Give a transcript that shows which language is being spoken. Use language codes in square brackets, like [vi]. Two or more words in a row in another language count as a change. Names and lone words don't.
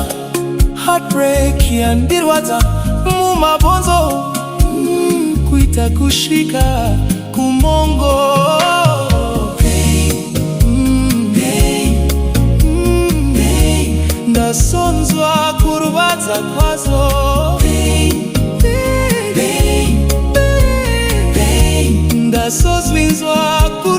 [sn] Heartbreak yandirwadza mumabonzo, kuita kushika kumongo. [en] Pain, pain, pain. [sn] Ndazonzwa kurwadza kwazo. [en] Pain, pain, pain, pain. [sn] Ndazozvinzwa